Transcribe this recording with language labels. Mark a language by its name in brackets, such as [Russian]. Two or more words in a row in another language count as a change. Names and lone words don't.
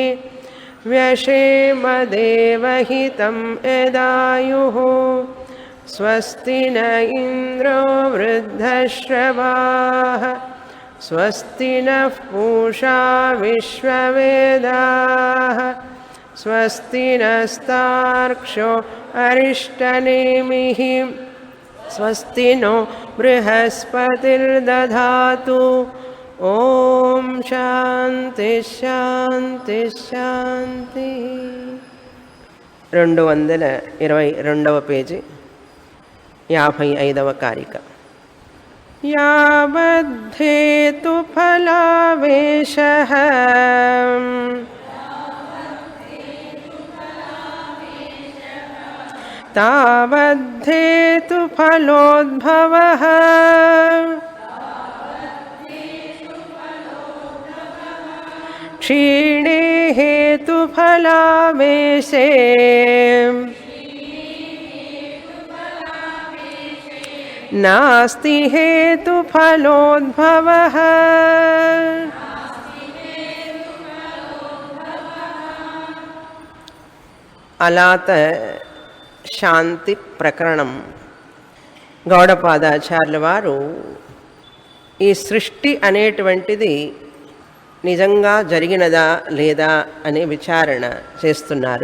[Sanskrit] व्यशेमदेवहितं यदायुः स्वस्ति न इन्द्रो वृद्धश्रवाः स्वस्ति नः पूषा विश्ववेदाः स्वस्ति नस्तार्क्ष्यो अरिष्टनेमिः स्वस्ति नो बृहस्पतिर्दधातु ఓం శాంతి శాంతి శాంతి. [Telugu] 222వ పేజీ 55వ కారిక. [Sanskrit] యావద్ధేతు ఫలావేశః తావద్ధేతు ఫలోద్భవః क्षीणे हेतुफलावेशे नास्ति हेतुफलोद्भवः. [Telugu] అలాత శాంతి ప్రకరణం. గౌడపాదాచార్యుల వారు ఈ సృష్టి అనేటువంటిది నిజంగా జరిగినదా లేదా అనే విచారణ చేస్తున్నారు.